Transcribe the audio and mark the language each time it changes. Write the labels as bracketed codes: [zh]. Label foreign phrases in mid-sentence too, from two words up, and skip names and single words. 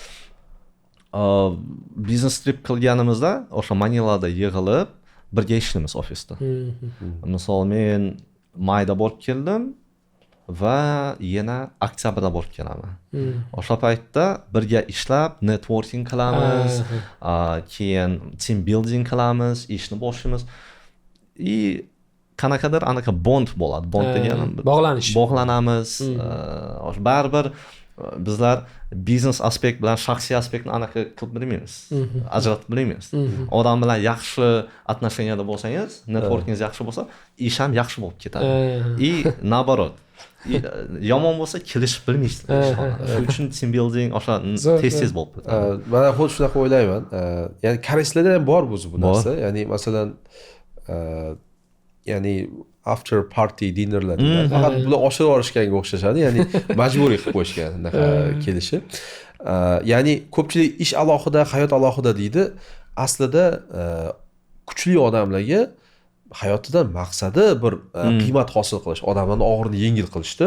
[uz] Biznes trip qilganimizda o'sha Manilada yig'ilib birga ishlaymiz ofisda. Misol men mayda borib keldim va yana oktyabrda borib kelaman. O'sha paytda birga ishlab networking qilamiz, keyin [en] team building [uz] qilamiz, ishni boshlaymiz. Qanaqadir anaqa bond bo'ladi. Bond deganim bog'lanamiz. Baribir bizlar biznes aspekt bilan shaxsiy aspektni anaqa qilib bilmaymiz. Ajratib bilmaymiz. Odam bilan yaxshi отношенияda bo'lsangiz, networkingiz yaxshi bo'lsa, ish ham yaxshi bo'lib ketadi. Naоборот. Yomon bo'lsa kelishib bilmaysiz. Shuning uchun [en] team building [uz] o'sha tez bo'lib ketadi. Mana xuddi shunaqa o'ylayman. Ya'ni koreyslarda ham bor bu narsa. Ya'ni masalan ya'ni [en] after party dinnerlar [uz] faqat bular oshirib olishganga o'xshashadi, ya'ni majburiy qilib qo'yishgan unaqa kelishib. Ya'ni ko'pchilik ish alohida, hayot alohida deydi. Aslida kuchli odamlarga hayotidan maqsadi bir qiymat hosil qilish, odamlarning og'irini yengil qilishdi.